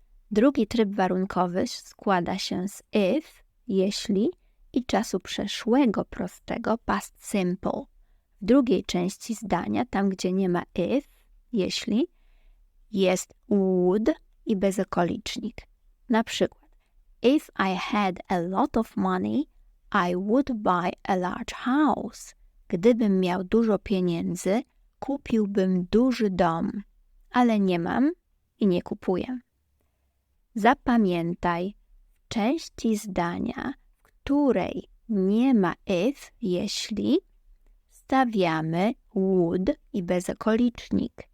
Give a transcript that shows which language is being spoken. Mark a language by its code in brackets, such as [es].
[pl] Drugi tryb warunkowy składa się z if, jeśli i czasu przeszłego prostego past simple. W drugiej części zdania, tam gdzie nie ma if, jeśli, jest would i bezokolicznik. Na przykład, [en] if I had a lot of money, I would buy a large house. [pl] Gdybym miał dużo pieniędzy, kupiłbym duży dom, ale nie mam i nie kupuję. Zapamiętaj, w części zdania, w której nie ma if, jeśli, stawiamy would i bezokolicznik.